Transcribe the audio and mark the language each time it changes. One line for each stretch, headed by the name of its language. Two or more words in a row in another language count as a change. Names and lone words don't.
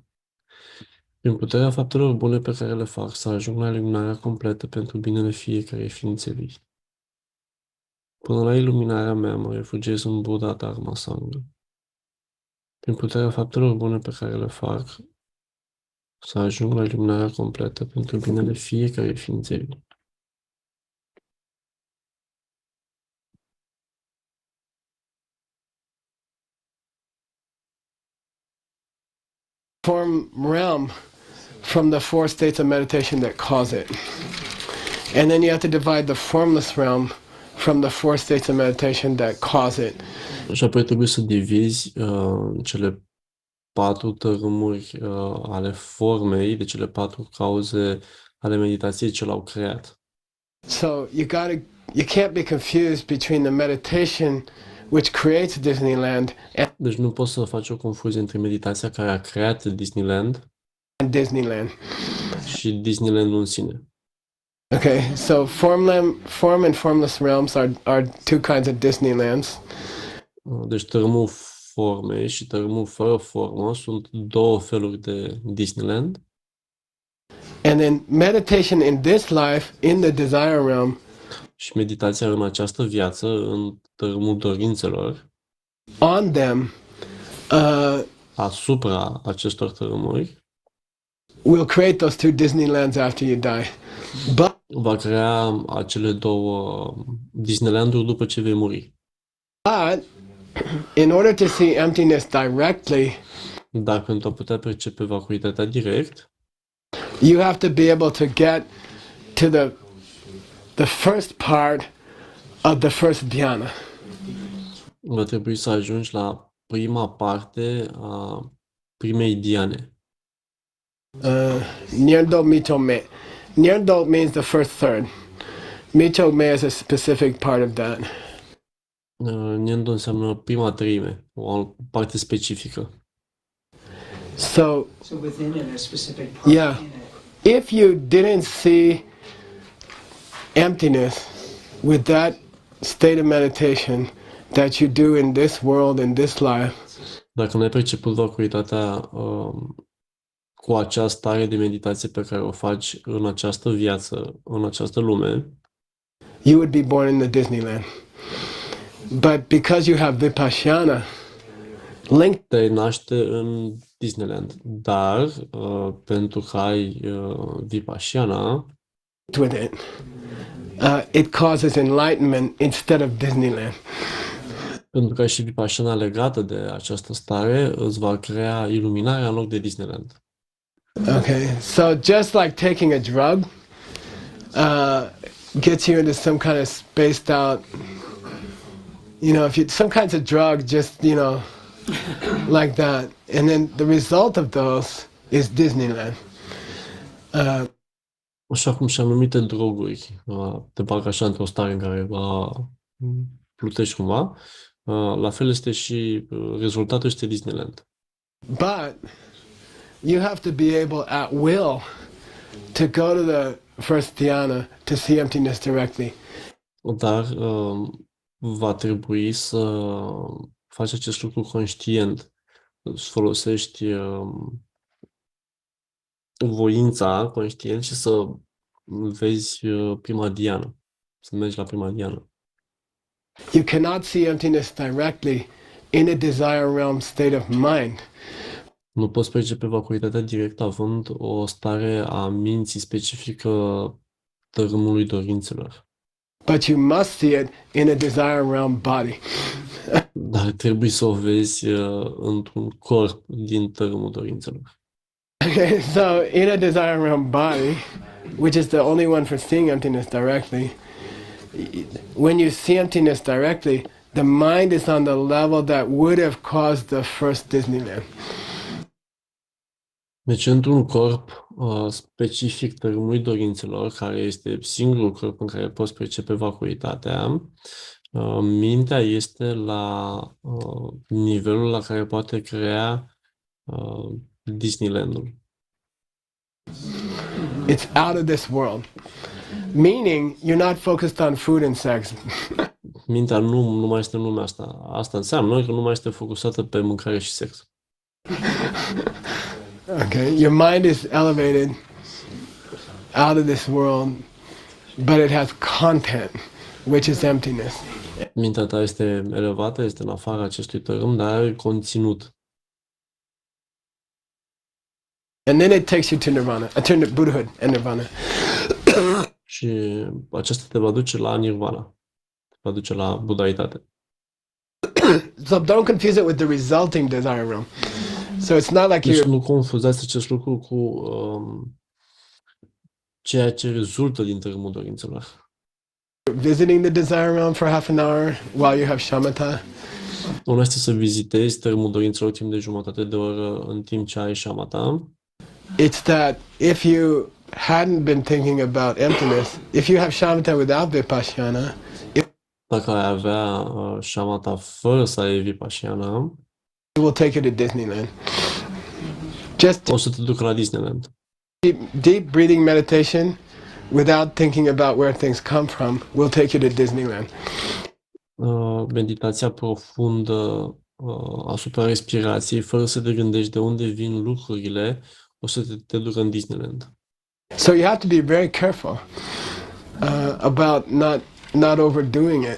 Romanian: Prin puterea faptelor bune pe care le fac, să ajung la iluminarea completă pentru binele fiecărei ființe vii. Până la iluminarea mea, mă refugiez în Buddha Dharma Sangha. Prin puterea faptelor bune pe care le fac, să ajung la iluminarea completă pentru binele fiecărei ființe vii.
English: Form realm from the 4 states of meditation that cause it. And then you have to divide the formless realm from the 4 states of meditation that cause it.
Romanian: Și apoi trebuie să divizi cele 4 tărâmuri ale formei, de cele 4 cauze ale meditației ce l-au creat.
English: So you can't be confused between the meditation which creates Disneyland
Romanian: Deci nu poți să faci o confuzie între meditația care a creat Disneyland
English: and Disneyland.
Romanian: și Disneylandul în sine.
English: Okay, so form and formless realms are 2 kinds of Disneylands.
Romanian: Deci tărâmul formei și tărâmul fără formă sunt 2 feluri de Disneyland.
English: And then meditation in this life, in the desire realm,
Romanian: Și meditația în această viață, în tărâmul dorințelor,
English: on them,
Romanian: asupra acestor tărâmuri,
English: will create those 2 Disneylands after you die. But
Romanian: va crea acele 2 Disneylanduri după ce vei muri.
English: in order to see emptiness directly,
Romanian: Dar pentru a putea percepe vacuitatea direct,
English: you have to be able to get to the first part of the first dhyana.
Romanian: va trebui să ajungi la prima parte a primei dhyane.
Tibetan: Nyendo mito me.
English: Nyendo means the first third.
Tibetan: Mito me
English: is a specific part of that.
Romanian: Nyendo înseamnă prima treime, o parte specifică.
English: So within it, a specific part yeah, in it. if you didn't see emptiness with that state of meditation that you do in this world, in this life,
Romanian: Dacă nu ai perceput vacuitatea cu acea stare de meditație pe care o faci în această viață, în această lume,
English: you would be born in the Disneyland. But because you have vipassana linked
Romanian: te naște în Disneyland. Dar pentru că ai Vipassana,
English: with it, it causes enlightenment instead of Disneyland.
Romanian: pentru că ai și Vipassana legată de această stare, îți va crea iluminarea în loc de Disneyland.
English: Okay, so just like taking a drug gets you into some kind of spaced out, some kinds of drug just, like that. And then the result of those is Disneyland.
Romanian: Așa cum și anumite droguri te bag așa într-o stare în care plutești cumva, la fel este și rezultatul este Disneyland.
English: But you have to be able at will to go to the first dhyana to see emptiness directly.
Romanian: Dar va trebui să faci acest lucru conștient, să folosești voința conștient și să vezi prima dhyana, să mergi la prima dhyana.
English: You cannot see emptiness directly in a desire realm state of mind.
Romanian: Nu poți percepe vacuitatea direct având o stare a minții specifică tărâmului dorințelor.
English: But you must see it in a desire realm body.
Romanian: Dar trebuie să o vezi într-un corp din tărâmul dorințelor.
English: Okay, so in a desire realm body, which is the only one for seeing emptiness directly, when you see emptiness directly, the mind is on the level that would have caused the first Disneyland.
Romanian: Deci, într-un corp specific tărâmului dorințelor, care este singurul corp în care poți percepe vacuitatea, mintea este la nivelul la care poate crea Disneylandul.
English: It's out of this world. Meaning, you're not focused on food and sex.
Romanian: Mintea nu mai este în lumea asta. Asta înseamnă că nu mai este focusată pe mâncare și sex.
English: Okay, your mind is elevated out of this world, but it has content, which is emptiness.
Romanian: Mintea ta este elevată, este în afara acestui tărâm, dar are conținut.
English: And then it takes you to nirvana, to Buddhahood and nirvana.
Romanian: Și aceasta te va duce la nirvana. Te va duce la budaitate.
English: So don't confuse it with the resulting desire realm. So it's not like
Romanian: Deci
English: you're
Romanian: nu confuzați acest lucru cu ceea ce rezultă din tărâmul dorințelor.
English: visiting the desire realm for half an hour while you have shamatha.
Romanian: Una este să vizitezi tărâmul dorințelor timp de jumătate de oră în timp ce ai shamatha.
English: It's that if you hadn't been thinking about emptiness, if you have shamatha without vipassana,
Romanian: Dacă ai avea shamatha fără să ai vipassana,
English: it will take you to Disneyland. Just
Romanian: o să te ducă la Disneyland.
English: deep breathing meditation without thinking about where things come from will take you to Disneyland.
Romanian: Meditația profundă asupra respirației, fără să te gândești de unde vin lucrurile, o să te ducă în Disneyland.
English: So you have to be very careful about not overdoing it.